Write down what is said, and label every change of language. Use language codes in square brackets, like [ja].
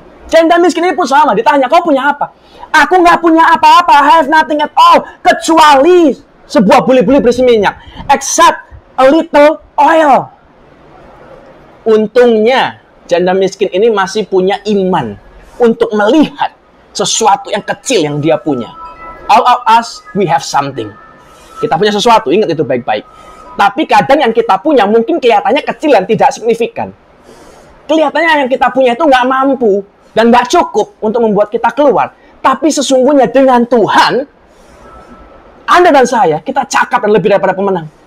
[id] Janda miskin ini pun sama, ditanya, kau punya apa? Aku nggak punya apa-apa, [en] I have nothing at all, [id] kecuali sebuah buli-buli berisi minyak. [en] Except a little oil. [id] Untungnya, janda miskin ini masih punya iman untuk melihat sesuatu yang kecil yang dia punya. [en] All of us, we have something. [id] Kita punya sesuatu, ingat itu baik-baik. Tapi kadang yang kita punya mungkin kelihatannya kecil dan tidak signifikan. Kelihatannya yang kita punya itu nggak mampu dan nggak cukup untuk membuat kita keluar. Tapi sesungguhnya dengan Tuhan, Anda dan saya, kita cakap dan lebih daripada pemenang.